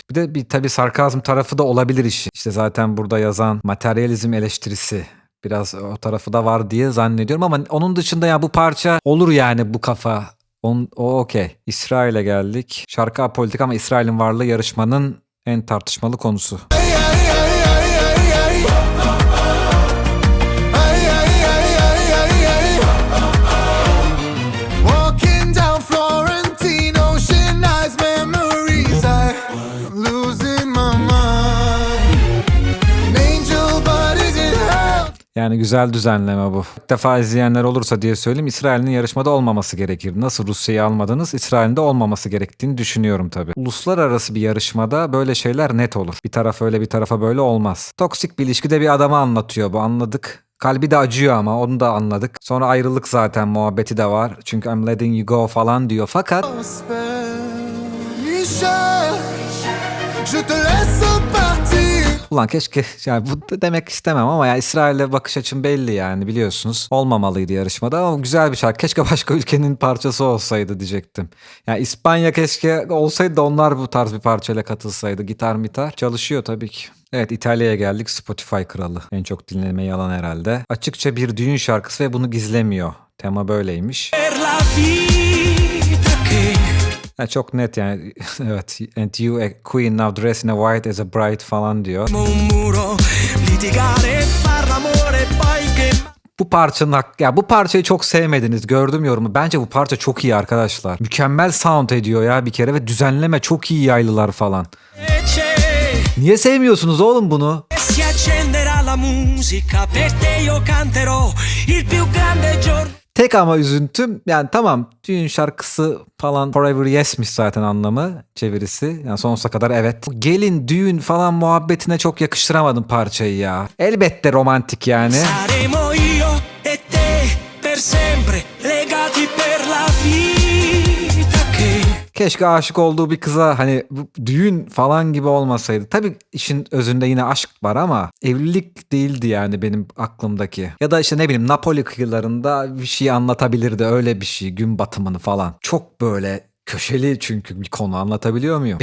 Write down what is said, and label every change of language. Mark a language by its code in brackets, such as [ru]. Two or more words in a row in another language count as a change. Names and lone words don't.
[tr] Bir de bir tabii sarkazm tarafı da olabilir işi. İşte zaten burada yazan materyalizm eleştirisi. Biraz o tarafı da var diye zannediyorum ama onun dışında ya bu parça olur yani bu kafa. O okey. İsrail'e geldik. Şarkı apolitik ama İsrail'in varlığı yarışmanın en tartışmalı konusu. [en] Walking down Florentine ocean eyes memories. I'm losing my mind. An angel, but is it hell? [tr] Yani güzel düzenleme bu. İlk defa izleyenler olursa diye söyleyeyim. İsrail'in yarışmada olmaması gerekir. Nasıl Rusya'yı almadınız? İsrail'in de olmaması gerektiğini düşünüyorum tabii. Uluslararası bir yarışmada böyle şeyler net olur. Bir taraf öyle bir tarafa böyle olmaz. Toksik bir ilişkide bir adamı anlatıyor bu anladık. Kalbi de acıyor ama onu da anladık. Sonra ayrılık zaten muhabbeti de var. Çünkü [en] I'm letting you go [tr] falan diyor. Fakat [fr] Michel, je te laisse partir. [tr] ulan keşke yani bu da demek istemem ama ya İsrail'e bakış açım belli yani biliyorsunuz. Olmamalıydı yarışmada ama güzel bir şarkı. Keşke başka ülkenin parçası olsaydı diyecektim. Yani İspanya keşke olsaydı da onlar bu tarz bir parçayla katılsaydı. Gitar mitar çalışıyor tabii ki. Evet İtalya'ya geldik. Spotify kralı. En çok dinlemeyi alan herhalde. Açıkça bir düğün şarkısı ve bunu gizlemiyor. Tema böyleymiş. Ya çok net yani. Evet. [en] And you a queen now dressed in a white as a bride [tr] falan diyor. Bu parçanın ya bu parçayı çok sevmediniz gördüm yorumu. Bence bu parça çok iyi arkadaşlar. Mükemmel sound ediyor ya bir kere ve düzenleme çok iyi yaylılar falan. Niye sevmiyorsunuz oğlum bunu? [it] Si accenderà la musica, per te io canterò il più grande giorno. [tr] Tek ama üzüntüm yani tamam düğün şarkısı falan Forever Yes'miş zaten anlamı çevirisi. Yani sonsuza kadar evet. Bu gelin düğün falan muhabbetine çok yakıştıramadım parçayı ya. Elbette romantik yani. [it] Saremo io e te per sempre legati per la vita che [tr] Keşke aşık olduğu bir kıza hani bu düğün falan gibi olmasaydı. Tabii işin özünde yine aşk var ama evlilik değildi yani benim aklımdaki. Ya da işte ne bileyim Napoli kıyılarında bir şey anlatabilirdi öyle bir şey gün batımını falan. Çok böyle köşeli çünkü bir konu anlatabiliyor muyum?